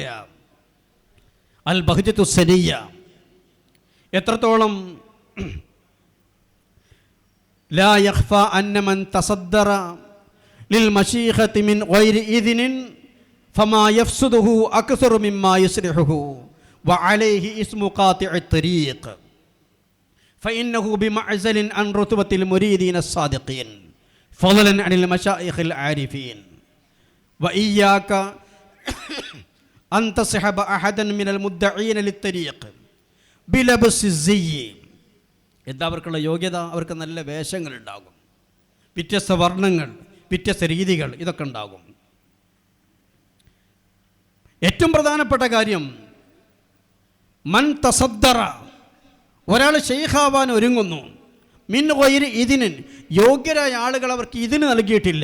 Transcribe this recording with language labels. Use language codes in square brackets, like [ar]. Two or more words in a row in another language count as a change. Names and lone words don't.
[ar] അൽ ബഹ്ജത്തു സനിയ്യ, എത്രത്തോളം لا يخفى أن من تصدر لل المشيخة من غير إذن فما يفسده أكثر مما يصلحه وعليه إثم قاطع طريق فإنه بمعزل عن رتبة المريدين الصادقين فضلا عن المشايخ العارفين وإياك أن تصحب أحدا من المدعين للطريق بلبس الزي. [ml] എന്താ അവർക്കുള്ള യോഗ്യത? അവർക്ക് നല്ല വേഷങ്ങളുണ്ടാകും, വ്യത്യസ്ത വർണ്ണങ്ങൾ, വ്യത്യസ്ത രീതികൾ, ഇതൊക്കെ ഉണ്ടാകും. ഏറ്റവും പ്രധാനപ്പെട്ട കാര്യം [ar] من تصدر, [ml] ഒരാൾ ഷെയ്ഖാവാൻ ഒരുങ്ങുന്നു, [ar] من غير إذن, [ml] യോഗ്യരായ ആളുകൾ അവർക്ക് ഇതിന് നൽകിയിട്ടില്ല.